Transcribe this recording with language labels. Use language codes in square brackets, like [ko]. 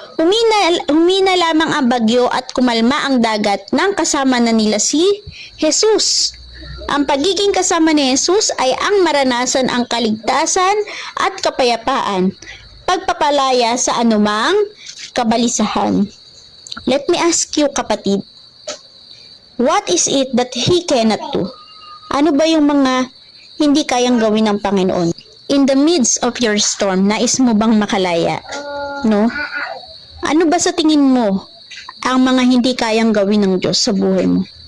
[tl] Humina lamang ang bagyo at kumalma ang dagat nang kasama na nila si Jesus. Ang pagiging kasama ni Jesus ay ang maranasan ang kaligtasan at kapayapaan, pagpapalaya sa anumang kabalisahan. [en] Let me ask you, kapatid, what is it that He cannot do? [tl] Ano ba yung mga hindi kayang gawin ng Panginoon? [en] In the midst of your storm, [tl] nais mo bang makalaya? [en] No? [tl] Ano ba sa tingin mo ang mga hindi kayang gawin ng Diyos sa buhay mo?